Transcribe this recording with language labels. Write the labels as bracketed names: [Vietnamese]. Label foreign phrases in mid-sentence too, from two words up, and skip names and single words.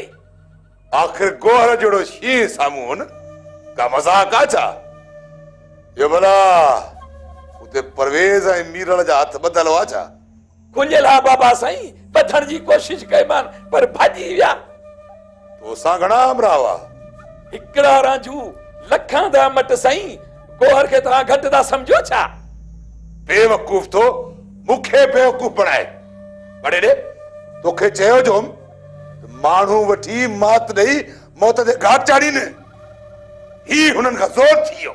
[Sindhi] आखिर गोहर जहिड़ो शींहुं साम्हूं न, का मज़ाक आहे छा? इहो भला उते परवेज़ ऐं मीरल जा हथ ॿधल हुआ छा? खुलियल आहे बाबा साईं, ॿधण जी कोशिश कईमान पर भॼी विया। तोसां घणा हमरा हुआ? हिकिड़ा रांझू लखां दा मट साईं। गोहर खे तव्हां घटि था सम्झो छा? बेवकूफ़ तो मूंखे बेवकूफ़ बणाए। बड़े ॾे तोखे चयो जो माण्हू वठी मात ॾेई मौत ते घाट चाढ़ीनि। ही हुननि खां ज़ोर थी वियो।